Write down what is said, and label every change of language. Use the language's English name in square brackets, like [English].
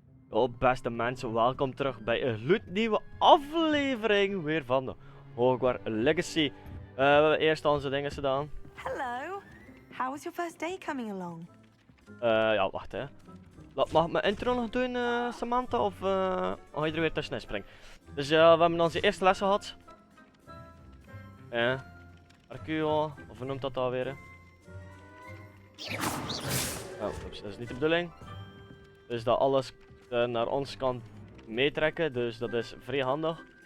[Dutch] Oh, beste mensen, welkom terug bij een gloednieuwe aflevering weer van de Hogwarts Legacy. We hebben eerst onze dingen gedaan. [English] Hello. How was your first day coming along? [Dutch] Ja, wacht hè. Mag ik mijn intro nog doen, Samantha? Of ga je er weer tussenin springen? Dus we hebben onze eerste les gehad. Arcuo, of hoe noemt dat alweer? Oh, oeps, dat is niet de bedoeling. Dus dat alles naar ons kan meetrekken, dus dat is vrij handig.